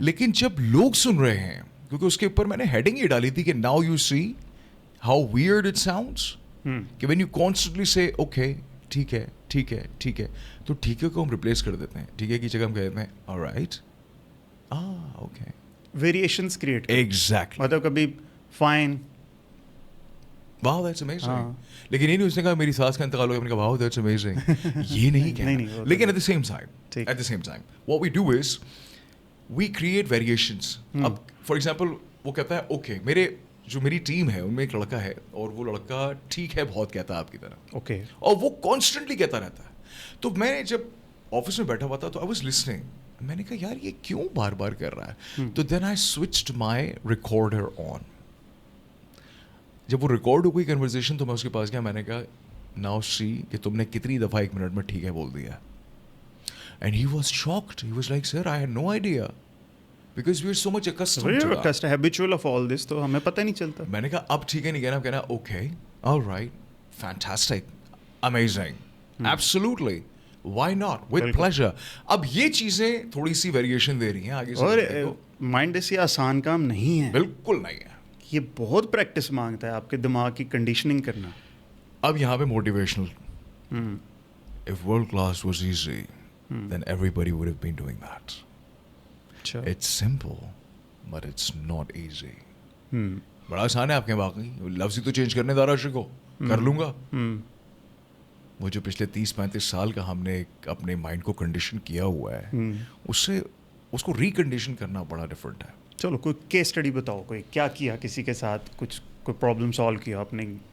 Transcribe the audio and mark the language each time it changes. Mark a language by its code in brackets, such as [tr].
[ur] لیکن جب لوگ سن رہے ہیں, کیونکہ اس کے اوپر میں نے ہیڈنگ یہ ڈالی تھی کہ [en] now you see how weird it sounds, [ur] کہ [en] when you constantly say okay [ur] ٹھیک ہے تو ٹھیک ہے کو ہم ریپلیس کر دیتے ہیں. ٹھیک ہے کی جگہ ہم کہتے ہیں [en] Alright, okay, variations create. Exactly. [ur] مطلب کبھی فائن, [en] Wow that's amazing. [ur] لیکن یہ نہیں اس نے کہا میری ساس کا انتقال ہو گیا, میں نے کہا [en] Wow that's amazing. [ur] یہ نہیں کہنا. [en] لیکن at the same time what we do is we create variations. [ur] اب [en] for example [ur] وہ کہتا ہے اوکے, میری ٹیم ہے ان میں ایک لڑکا ہے اور وہ لڑکا ٹھیک ہے بہت کہتا ہے آپ کی طرح, [en] okay, [ur] اور وہ کانسٹنٹلی کہتا رہتا ہے. تو میں جب آفس میں بیٹھا ہوا تھا تو [en] I was listening, [ur] میں نے کہا یار یہ کیوں بار بار کر رہا ہے. تو [en] Then I switched my recorder on. [ur] جب وہ ریکارڈ ہو گئی کنورزیشن تو میں اس کے پاس گیا, میں نے کہا [en] now see [ur] کہ تم نے کتنی دفعہ 1 منٹ میں ٹھیک ہے بول دیا. [en] and he was shocked, he was like sir I had no idea because we are so much accustomed habitual of all this, [ur] تو ہمیں پتہ نہیں چلتا. میں نے کہا اب ٹھیک ہے نہیں کہنا, کہنا [en] Okay alright fantastic amazing absolutely why not with pleasure. [ur] اب یہ چیزیں تھوڑی سی ویریشن دے رہی ہیں آگے سے. اور مائنڈ سے آسان کام نہیں ہے, بالکل نہیں ہے. یہ بہت پریکٹس مانگتا ہے آپ کے دماغ کی کنڈیشننگ کرنا. اب یہاں پہ motivational, [en] if world class was easy then everybody would have been doing that. It's simple but it's not easy. [ur] بڑا آسان ہے آپ کے, باقی لفظ ہی تو چینج کرنے دارا عاشق کو کر لوں گا. وہ جو پچھلے 30-35 سال کا ہم نے اپنے مائنڈ کو کنڈیشن کیا ہوا ہے, اس کو ریکنڈیشن کرنا بڑا ڈفرینٹ ہے. چلو کوئی کیس اسٹڈی بتاؤ, کوئی کیا کیا کسی کے ساتھ, کوئی پرابلم سالو کیا آپ نے.